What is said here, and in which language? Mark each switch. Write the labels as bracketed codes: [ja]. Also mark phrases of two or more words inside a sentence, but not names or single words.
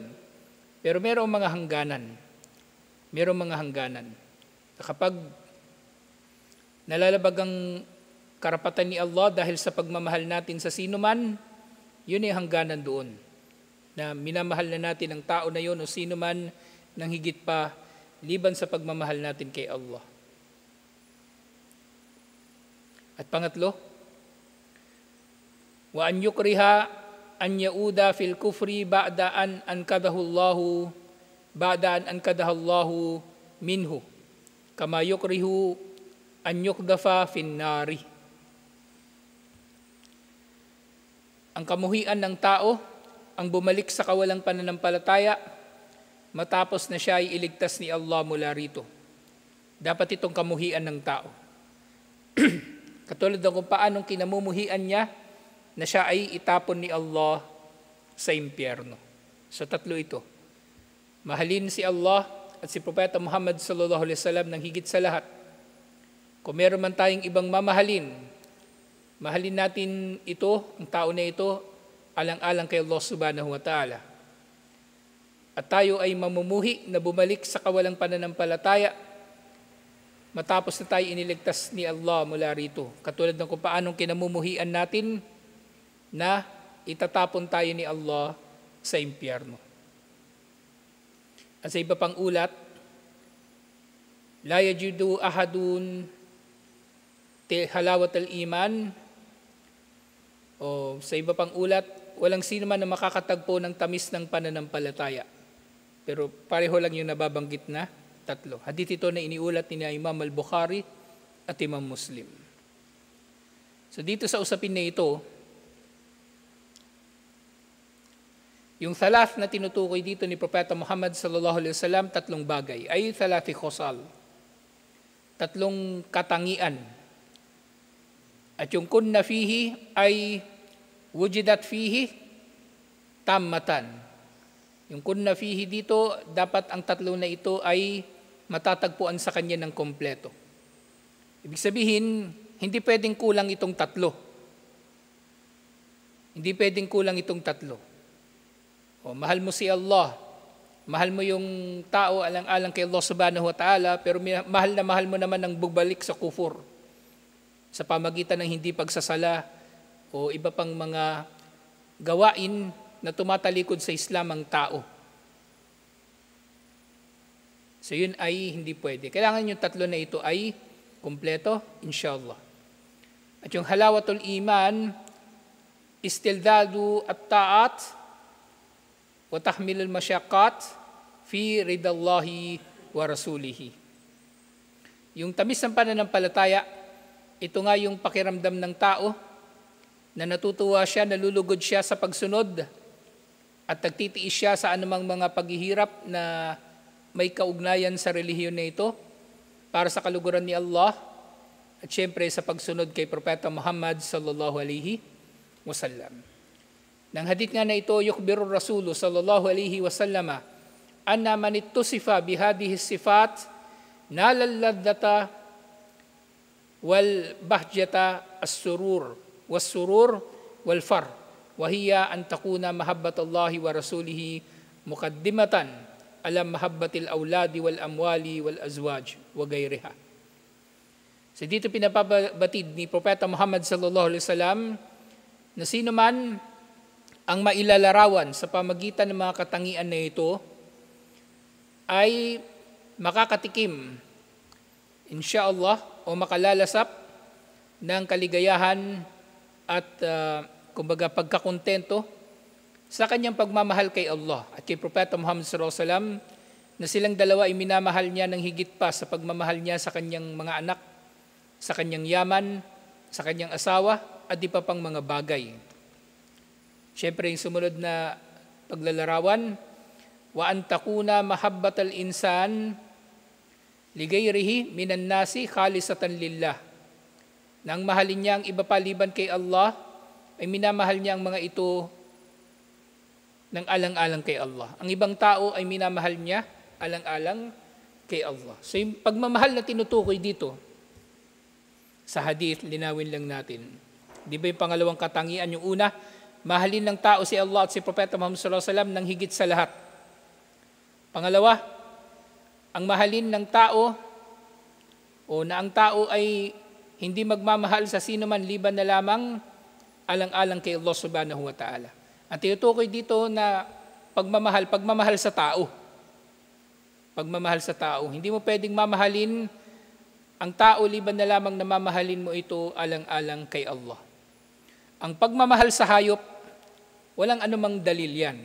[tl] Pero merong mga hangganan. Kapag nalalabag ang karapatan ni Allah dahil sa pagmamahal natin sa sino man, yun ay hangganan doon. Na minamahal na natin ang tao na yun o sino man nang higit pa liban sa pagmamahal natin kay Allah. At pangatlo, [ar] وأن يكره أن يعود في الكفر بعد أن أنقذه الله منه كما يكره أن يقذف في النار. [tl] Ang kamuhian ng tao ang bumalik sa kawalang pananampalataya matapos na siya ay iligtas ni Allah mula rito. Dapat itong kamuhian ng tao. Katulad ng kung paanong kinamumuhian niya na siya ay itapon ni Allah sa impyerno. So tatlo ito. Mahalin si Allah at si Propeta Muhammad [ar] صلى الله عليه وسلم [tl] ng higit sa lahat. Kung meron man tayong ibang mamahalin, mahalin natin ito, ang tao na ito, alang-alang kay Allah [ar] سبحانه وتعالى. [tl] At tayo ay mamumuhi na bumalik sa kawalang pananampalataya matapos na tayo iniligtas ni Allah mula rito. Katulad ng kung paanong kinamumuhian natin na itatapon tayo ni Allah sa impyerno. At sa iba pang ulat, [ar] لا يجد أحد حلاوة الإيمان, [tl] o sa iba pang ulat, walang sino man na makakatagpo ng tamis ng pananampalataya. Pero pareho lang yung nababanggit na tatlo. Hadith ito na iniulat ni Imam al-Bukhari at Imam Muslim. So dito sa usapin na ito, yung thalath na tinutukoy dito ni Propeta Muhammad [ar] صلى الله عليه وسلم, [tl] tatlong bagay, ay [ar] ثلاث خصال. [tl] Tatlong katangian. At yung [ar] كن فيه [tl] ay [ar] وجدت فيه تامة. [tl] Yung [ar] كن فيه [tl] dito, dapat ang tatlo na ito ay matatagpuan sa kanya ng kompleto. Ibig sabihin, hindi pwedeng kulang itong tatlo. Hindi pwedeng kulang itong tatlo. O, mahal mo si Allah, mahal mo yung tao alang-alang kay Allah [ar] سبحانه وتعالى, [tl] pero mahal mo naman ang bugbalik sa kufur sa pamagitan ng hindi pagsasala o iba pang mga gawain na tumatalikod sa Islam ang tao. So yun ay hindi pwede. Kailangan yung tatlo na ito ay kumpleto, inshallah. At yung [ar] حلاوة الإيمان، استلذاذ الطاعات وتحمل المشقات في رضا الله ورسوله. [tl] Yung tamis ng pananampalataya, ito nga yung pakiramdam ng tao na natutuwa siya, nalulugod siya sa pagsunod at nagtitiis siya sa anumang mga paghihirap na may kaugnayan sa relihiyon na ito para sa kaluguran ni Allah at syempre sa pagsunod kay Propeta Muhammad [ar] صلى الله عليه وسلم. [tl] Nang hadith nga na ito, [ar] يخبر الرسول صلى الله عليه وسلم أن من اتصف بهذه الصفات نال اللذة والبهجة والسرور والسرور والفرح وهي أن تكون محبة الله ورسوله مقدمة على محبة الأولاد والأموال والأزواج وغيرها. [tl] So dito pinapabatid ni Propeta Muhammad [ar] صلى الله عليه وسلم [tl] na sino man ang mailalarawan sa pamagitan ng mga katangian na ito ay makakatikim inshallah o makalalasap ng kaligayahan at kumbaga pagkakontento sa kanyang pagmamahal kay Allah at kay Propeta Muhammad [ar] صلى الله عليه وسلم [tl] na silang dalawa ay minamahal niya ng higit pa sa pagmamahal niya sa kanyang mga anak, sa kanyang yaman, sa kanyang asawa at di pa pang mga bagay. Siyempre yung sumunod na paglalarawan, [ar] وأن تكون محبة الإنسان لغيره من الناس خالصة لله. [tl] Nang mahalin niya ang iba paliban kay Allah, ay minamahal niya ang mga ito ng alang-alang kay Allah. Ang ibang tao ay minamahal niya alang-alang kay Allah. So yung pagmamahal na tinutukoy dito sa hadith, linawin lang natin. Di ba yung pangalawang katangian? Yung una, mahalin ng tao si Allah at si Propeta Muhammad [ar] صلى الله عليه وسلم [tl] ng higit sa lahat. Pangalawa, ang mahalin ng tao o na ang tao ay hindi magmamahal sa sino man liban na lamang alang-alang kay Allah [ar] سبحانه وتعالى. [tl] Ang tinutukoy dito na pagmamahal sa tao. Pagmamahal sa tao. Hindi mo pwedeng mamahalin ang tao liban na lamang na mamahalin mo ito alang-alang kay Allah. Ang pagmamahal sa hayop, walang anumang dalil yan.